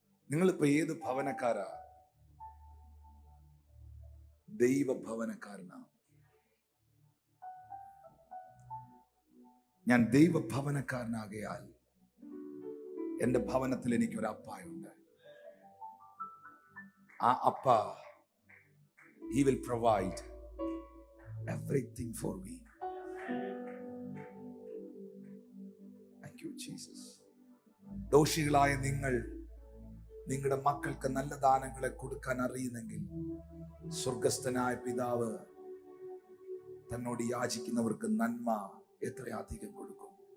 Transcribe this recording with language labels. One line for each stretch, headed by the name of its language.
Malayalam: നിങ്ങളിപ്പോ ഏത് ഭവനക്കാരാ? ദൈവഭവനക്കാരനാണ്. ഞാൻ ദൈവഭവനക്കാരനാകയാൽ എൻ്റെ ഭവനത്തിൽ എനിക്കൊരു അപ്പായുണ്ട്. ആ അപ്പ,
English: he will provide everything for me. Thank you, Jesus.
Malayalam: ദോഷികളായ നിങ്ങൾ നിങ്ങളുടെ മക്കൾക്ക് നല്ല ദാനങ്ങളെ കൊടുക്കാൻ അറിയുന്നെങ്കിൽ സ്വർഗസ്ഥനായ പിതാവ് തന്നോട് യാചിക്കുന്നവർക്ക് നന്മ എത്രയധികം കൊടുക്കും.